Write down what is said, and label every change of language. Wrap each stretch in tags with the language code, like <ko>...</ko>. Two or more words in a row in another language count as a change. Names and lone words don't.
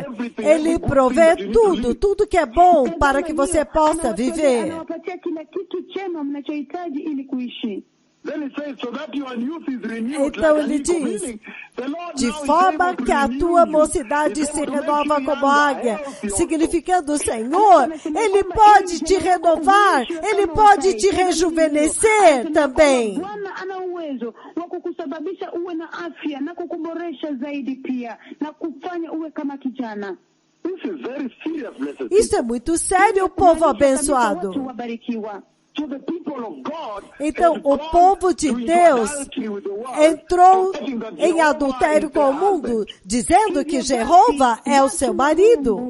<pt>Ele provê tudo que é bom para que você possa viver. Então ele diz, de forma que a tua mocidade se renova como águia, significando o Senhor, Ele pode te renovar, Ele pode te rejuvenescer também.</pt> <sw>Bwana ana uwezo wa kukusababisha uwe na afya na kukuboresha zaidi pia na kufanya uwe kama kijana.</sw> <pt>Isso é muito sério, povo abençoado. Então, o povo de Deus entrou em adultério com o mundo, dizendo que Jeová é o seu marido.</pt>